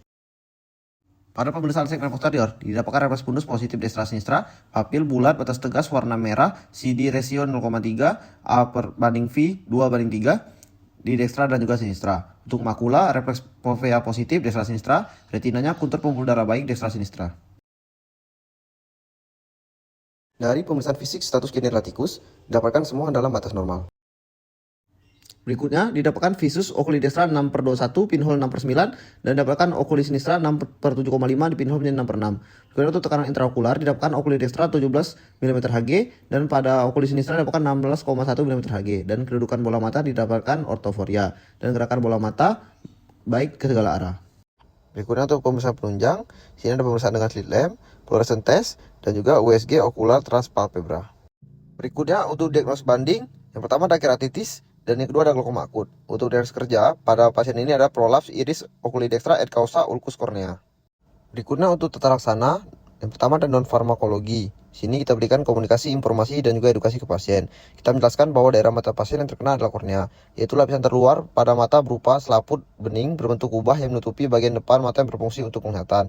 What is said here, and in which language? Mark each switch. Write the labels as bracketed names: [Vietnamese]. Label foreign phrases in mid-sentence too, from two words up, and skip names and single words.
[Indonesian] Pada pemeriksaan segmen posterior, didapatkan refleks fundus positif [Latin] destra sinistra, [Indonesian] papil bulat batas tegas warna merah, CD ratio 0,3, A per banding V 2/3, di dekstra dan juga sinistra. Untuk makula, refleks fovea positif [Latin] dekstra sinistra, [Indonesian] retinanya kuntur pembuluh darah baik [Latin] dekstra sinistra. [Indonesian] Dari pemeriksaan fisik status generatikus, didapatkan semua dalam batas normal. Berikutnya didapatkan [Latin] visus oculi dextra [Indonesian] 6/21 pinhole 6/9 dan didapatkan [Latin] oculi sinistra [Indonesian] 6/7,5 di pinhole menjadi 6/6. Kemudian untuk tekanan intraokular didapatkan [Latin] oculi dextra [Indonesian] 17 mm Hg dan pada [Latin] oculi sinistra [Indonesian] didapatkan 16,1 mm Hg dan kedudukan bola mata didapatkan ortoforia dan gerakan bola mata baik ke segala arah. Berikutnya untuk pemeriksaan penunjang, sini ada pemeriksaan dengan [English] slit lamp, fluorescence test [Indonesian] dan juga USG ocular transpalpebra. Berikutnya untuk diagnosis banding, yang pertama ada keratitis dan yang kedua ada glaukoma akut. Untuk diagnosis kerja, pada pasien ini ada prolaps iris [Latin] oculi dextra et causa ulcus cornea. [Indonesian] Berikutnya untuk tata laksana, yang pertama ada non farmakologi. Sini kita berikan komunikasi, informasi dan juga edukasi ke pasien. Kita menjelaskan bahwa daerah mata pasien yang terkena adalah kornea, yaitu lapisan terluar pada mata berupa selaput bening berbentuk kubah yang menutupi bagian depan mata yang berfungsi untuk penglihatan.